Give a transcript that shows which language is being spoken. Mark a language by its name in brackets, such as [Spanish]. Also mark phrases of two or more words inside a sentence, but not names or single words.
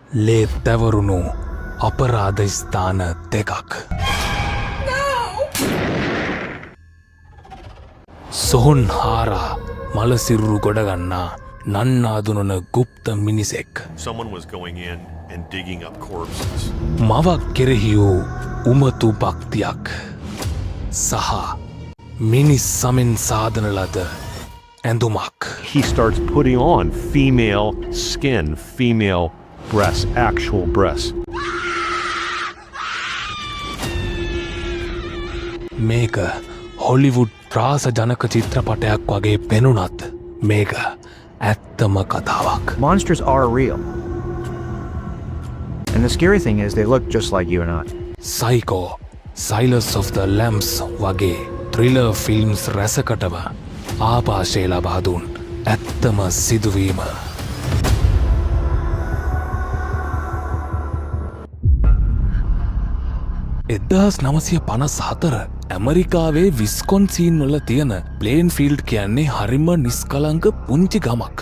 [Sinhala] ලේ තැවරුණු අපරාධ ස්ථාන දෙකක්. සොහොන් හාරා මලසිරුරු ගොඩගන්නා නන්නාදුනන ගුප්ත මිනිසෙක්. [English] Someone was going in and digging up corpses. [Sinhala] මවක් කෙරෙහි වූ උමතු භක්තියක් සහ මිනිස් සමෙන් සාධන ලද ඇඳුමක්. [English] He starts putting on female skin, female breasts, actual breasts. [Sinhala] මේක හොලිවුඩ් ප්‍රාස ජනක චිත්‍රපටයක් වගේ පෙනුනත් මේක ඇත්තම කතාවක්. [English] Monsters are real. And the scary thing is they look just like you and I. [Sinhala] Psycho, Silence of the Lambs වගේ [English] thriller films [Sinhala] රැසකටම ආපාශය ලබා දුන් ඇත්තම සිදුවීම. එදදාස් 954 ඇමරිකාවේ විස්කොන්සීන් වල තියෙන ප්ලේන් ෆීල්ඩ් කියන්නේ හරිම නිස්කලංක පුංචි ගමක්.